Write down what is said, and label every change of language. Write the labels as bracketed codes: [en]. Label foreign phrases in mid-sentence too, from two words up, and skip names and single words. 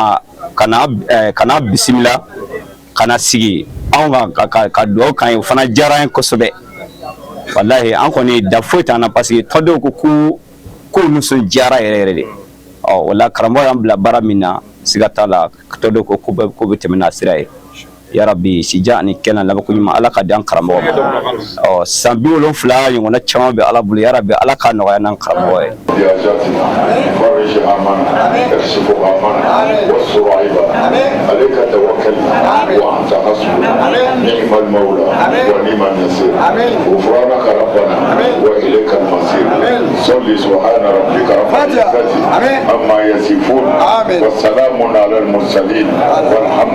[bm] ka na bisimila ka na sigi anw ka dugawu kan ye o fana diyara an ye kosɛbɛ wallahi an kɔni da foyi t'an na [fr] parce que [bm] tɔndenw ko ko nisɔn diyara yɛrɛ yɛrɛ de wala karamɔgɔ y'an bila baara min na siga t'a la tɔndenw ko bɛ tɛmɛ n'a sira ye [ar] يا رب [bm] sija ani kɛnɛ labanko ɲuman Ala ka di an karamɔgɔ ma san 70 ɲɔgɔnna caman bɛ Ala bolo [ar] يا رب [bm] Ala ka nɔgɔya n'an karamɔgɔ ye [ar] عليك توكلنا وأنت حسبنا نعم المولى ونعم النصير غفرانك ربنا وإليك المصير صل سبحان ربك رب العزة عما يصفون والسلام على المرسلين والحمد